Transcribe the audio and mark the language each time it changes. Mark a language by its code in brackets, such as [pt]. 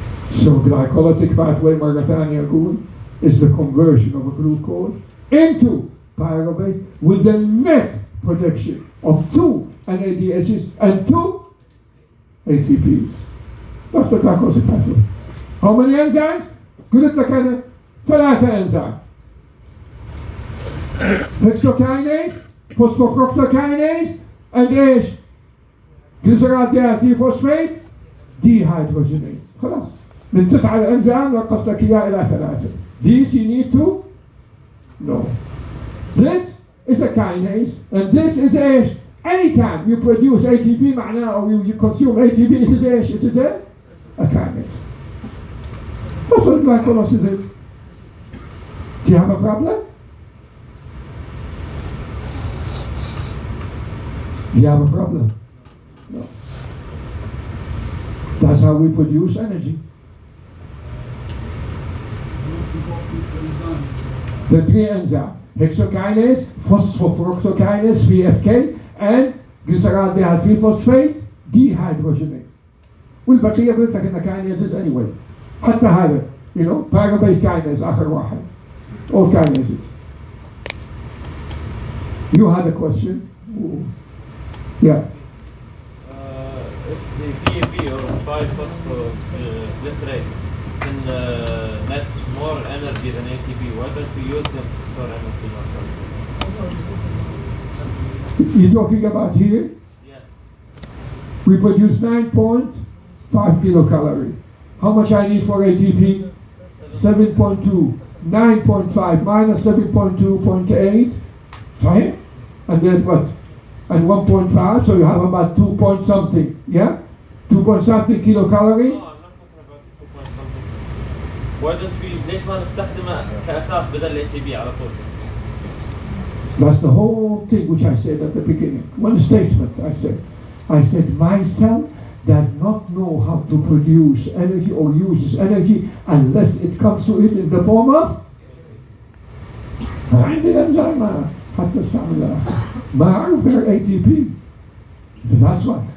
[en] So glycolytic pathway [ar] مرة ثانية أقول [en] is the conversion of a glucose into pyruvate with the net production of 2 NADHs and 2 ATPs. That's the glycolytic pathway. How many enzymes? [ar] قلت لك أنا 3 enzymes. [en] Hexokinase, phosphofructokinase, and إيش؟ glyceraldehyde 3-phosphate dehydrogenase. خلاص. [ar] من 9 الأنزيم نقص لك إياه إلى 3. [en] This you need to know. This is a kinase, and this is إيش؟ Anytime you produce ATP معناه or you consume ATP, it is إيش؟ It is a kinase. That's what glycolysis is. Do you have a problem? Do you have a problem? No. That's how we produce energy. The three enzymes, hexokinase, phosphofructokinase, 3FK, and glyceraldehyde 3-phosphate dehydrogenase. [ar] والبقية قلت لك إنها [en] kinases anyway. [ar] حتى هذا, pyruvate kinase آخر واحد. [en] All kinases. You had a question? Yeah. If the PAP or 5-phosphoglycerate can net more energy than ATP, why don't we use them to store energy in our You're talking about here? Yes. We produce 9.5 kilocalorie. How much I need for ATP? 7.2. 9.5 minus 7.2.8. Fine? And then what? And 1.5, so you have about 2 point something. Yeah? 2 point something kilocalorie? No, I'm not talking about 2 point something. Why don't we [ar] ليش ما نستخدمه كأساس بدل ATP على طول؟ [en] That's the whole thing which I said at the beginning. One statement I said. I said my cell does not know how to produce energy or uses energy unless it comes to it in the form of [ar] عندي الانزيمات حتى استعملها ما أعرف غير ATP. [en] That's why.